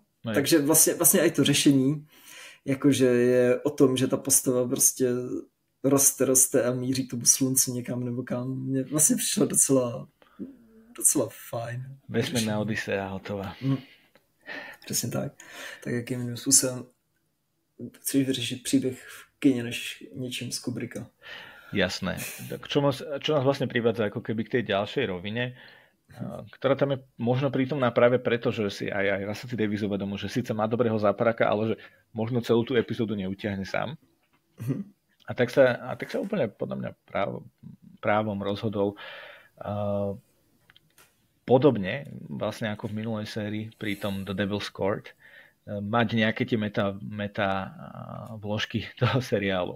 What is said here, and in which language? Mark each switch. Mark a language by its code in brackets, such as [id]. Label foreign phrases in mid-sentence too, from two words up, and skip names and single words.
[cs] Takže vlastně i to řešení, jakože je o tom, že ta postava prostě roste a míří tomu slunci někam nebo kam. Mně vlastně přišlo docela fajn. Vesmírná Odisea hotová. Přesně tak. Tak jakým jiným způsobem chceš vyřešit příběh v kině než něčím z Kubricka. [sk] Jasné. Čo nás vlastne privádza ako keby k tej ďalšej rovine, ktorá tam je možno prítomná práve preto, že si aj Russell T. Davies uvedomil, že síce má dobrého záparaka, ale že možno celú tú epizódu neutiahne sám. A tak sa úplne podľa mňa právom rozhodol podobne vlastne ako v minulej sérii pri tom The Devil's Court mať nejaké tie meta vložky toho seriálu.